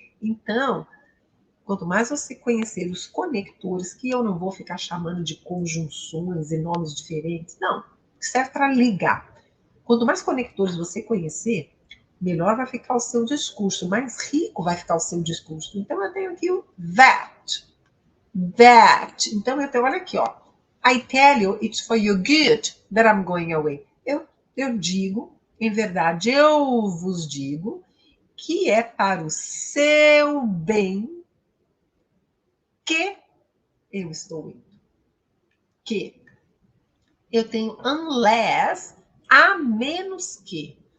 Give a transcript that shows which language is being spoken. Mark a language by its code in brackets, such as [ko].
[pt] Então, quanto mais você conhecer os conectores, que eu não vou ficar chamando de conjunções e nomes diferentes, não, serve para ligar. Quanto mais conectores você conhecer, melhor vai ficar o seu discurso, mais rico vai ficar o seu discurso. Então, eu tenho aqui o that. Então, eu tenho, olha aqui, ó. [en] I tell you, it's for your good that I'm going away. [pt] Eu digo, em verdade, eu vos digo, que é para o seu bem que eu estou indo. Que eu tenho unless, a menos que.